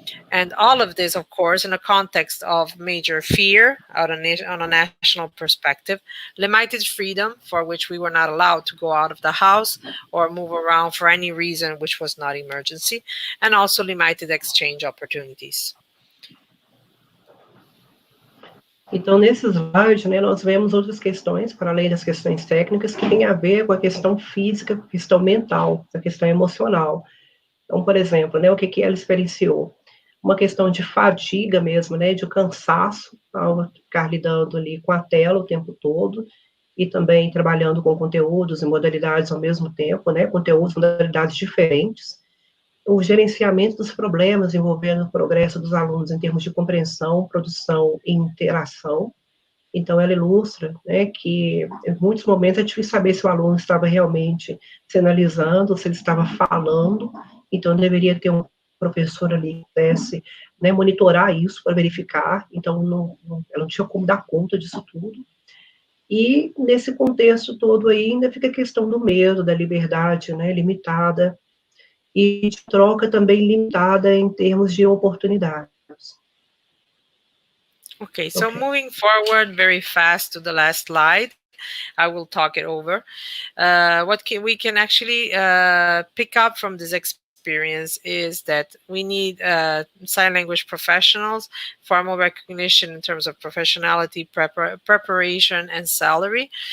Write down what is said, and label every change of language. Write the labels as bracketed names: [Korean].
[English] And all of this, of course, in a context of major fear on a national perspective, limited freedom for which we were not allowed to go out of the house or move around for any reason which was not emergency, and also limited exchange opportunities. [Portuguese] Então, nesse slide, nós vemos outras questões, para além das questões técnicas, que têm a ver com a questão física, a questão mental, a questão emocional. Então, por exemplo, o que ela experienciou? Uma questão de fadiga mesmo, de cansaço, ao ficar lidando ali com a tela o tempo todo, e também trabalhando com conteúdos e modalidades ao mesmo tempo, conteúdos e modalidades diferentes. O gerenciamento dos problemas envolvendo o progresso dos alunos em termos de compreensão, produção e interação. Então, ela ilustra que, em muitos momentos, é difícil saber se o aluno estava realmente sinalizando, se ele estava falando, então deveria ter um professor ali que pudesse monitorar isso para verificar, então ela não tinha como dar conta disso tudo. E, nesse contexto todo aí, ainda fica a questão do medo, da liberdade limitada, e de troca também limitada em termos de oportunidades. [English] Okay, so moving forward very fast to the last slide, I will talk it over. We can actually pick up from this experience is that we need sign language professionals, formal recognition in terms of professionality, preparation, and salary.